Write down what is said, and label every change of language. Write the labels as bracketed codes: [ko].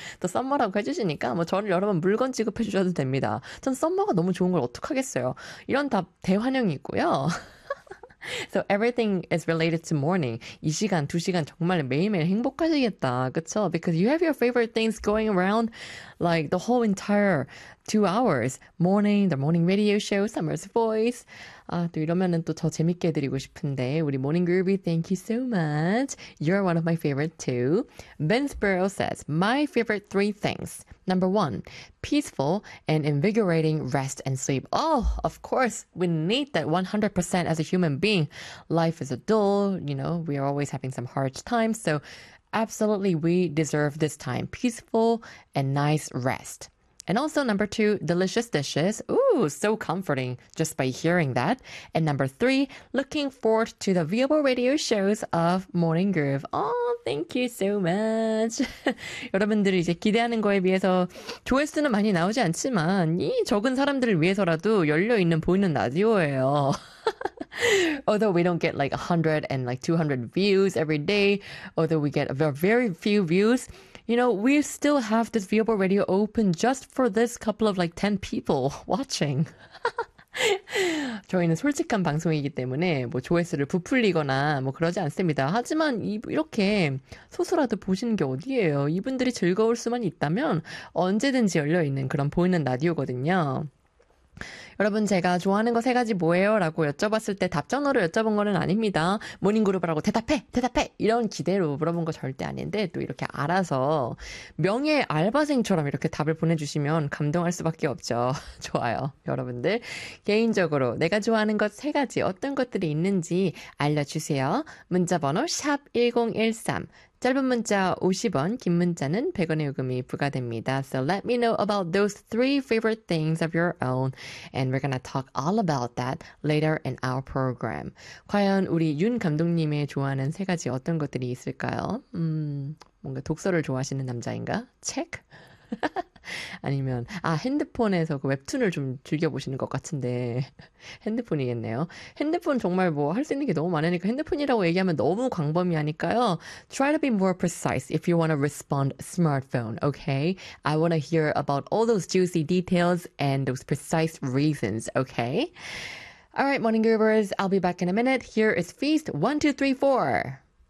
[ko] The 썸머라고 해주시니까 뭐 저를 여러분 물건 취급해주셔도 됩니다. 전 썸머가 너무 좋은 걸 어떡하겠어요? 이런 답 대환영이고요. [en] So everything is related to morning. [ko] 이 시간, 두 시간 정말 매일매일 행복하시겠다. 그쵸? [en] Because you have your favorite things going around like the whole entire 2 hours. Morning, the morning radio show, Summer's voice. [ko] 아, 또 이러면은 또더 재밌게 해드리고 싶은데. [en] 우리 Morning Groovy, thank you so much. You're one of my favorite too. Ben Sparrow says, my favorite three things. Number one, peaceful and invigorating rest and sleep. Oh, of course, we need that 100% as a human being. Life is a dull, you know, we are always having some hard times. So absolutely, we deserve this time. Peaceful and nice rest. And also number two, delicious dishes. Ooh, so comforting just by hearing that. And number three, looking forward to the viewable radio shows of Morning Groove. Oh, thank you so much. [ko] 여러분들이 이제 기대하는 거에 비해서 조회수는 많이 나오지 않지만 이 적은 사람들을 위해서라도 열려 있는 보이는 라디오예요. [en] Although we don't get like 100 and like 200 views every day, although we get very few views. You know, we still have this viewable radio open just for this couple of like 10 people watching. [ko] 저희는 솔직한 방송이기 때문에 뭐 조회수를 부풀리거나 뭐 그러지 않습니다. 하지만 이렇게 소수라도 보시는 게 어디예요? 이분들이 즐거울 수만 있다면 언제든지 열려있는 그런 보이는 라디오거든요. 여러분, 제가 좋아하는 거세 가지 뭐예요? 라고 여쭤봤을 때 답전으로 여쭤본 거는 아닙니다. 모닝그룹이라고 대답해! 대답해! 이런 기대로 물어본 거 절대 아닌데, 또 이렇게 알아서 명예 알바생처럼 이렇게 답을 보내주시면 감동할 수밖에 없죠. 좋아요. 여러분들, 개인적으로 내가 좋아하는 것세 가지 어떤 것들이 있는지 알려주세요. 문자번호 샵1013. 짧은 문자 50원, 긴 문자는 100원의 요금이 부과됩니다. [en] So let me know about those three favorite things of your own. And we're gonna talk all about that later in our program. [ko] 과연 우리 윤 감독님의 좋아하는 세 가지 어떤 것들이 있을까요? 뭔가 독서를 좋아하시는 남자인가? 책? 아니면, 아, 핸드폰에서 그 웹툰을 좀 즐겨보시는 것 같은데. 핸드폰이겠네요. 핸드폰 정말 뭐할수 있는 게 너무 많으니까 핸드폰이라고 얘기하면 너무 광범위하니까요. [en] Try to be more precise if you want to respond smartphone, okay? I want to hear about all those juicy details and those precise reasons, okay? All right, morning groovers. I'll be back in a minute. Here is Feast 1, 2, 3, 4.